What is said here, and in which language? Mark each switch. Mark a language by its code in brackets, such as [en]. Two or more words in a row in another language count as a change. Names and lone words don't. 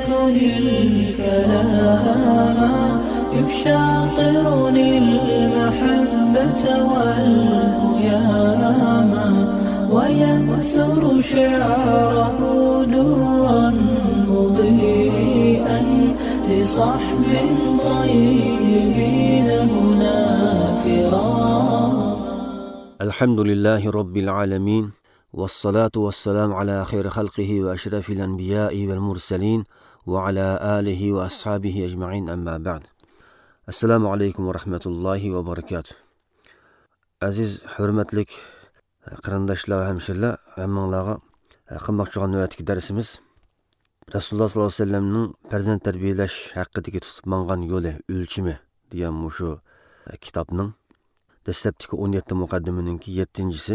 [ar] الكلام يبشاطرني المحبة والهياما وينثر شعره درا مضيئا لصحب طيبين هناك رام. الحمد لله رب العالمين والصلاة والسلام على خير خلقه وأشرف الأنبياء والمرسلين وعلى آله وأصحابه أجمعين أما بعد. السلام عليكم ورحمة الله وبركاته. [uz] Aziz, hürmetlik qarindoshlar va hamshirlar, hammanglarga qilmoqchi bo'lgan navbatdagi darsimiz Rasululloh sollallohu alayhi vasallamning farzand tarbiyalash haqidagi tutib mangan yo'li, o'lchimi degan shu kitobning dastlabki 17 muqaddimaninki 7-si.